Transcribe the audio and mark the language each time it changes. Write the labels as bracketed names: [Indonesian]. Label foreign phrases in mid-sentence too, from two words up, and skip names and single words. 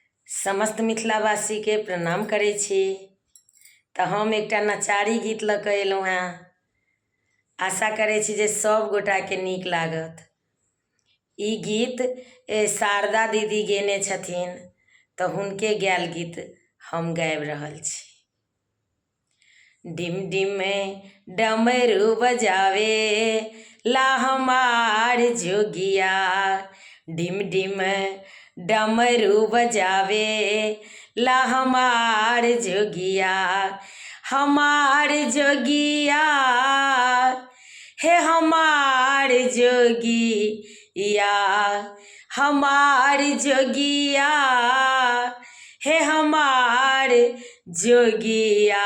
[Maithili] समस्त मिथिलावासी के प्रणाम करै छी। तऽ हम एकटा नचारी गीत लऽ कऽ अयलहुँ हेँ। आशा करै छी जे सब गोटाके नीक लागत। ई गीत शारदा दीदी गेने छथिन, तऽ हुनके गायल गीत हम गाबि रहल छी। [Bhojpuri] डिम डिम डमरू बजावे ला हमार जोगिया, डिम डिम डमरू बजावे ला हमार जोगिया, हमार जोगिया हे हमार जोगिया, हमार जोगिया हे हमार जोगिया।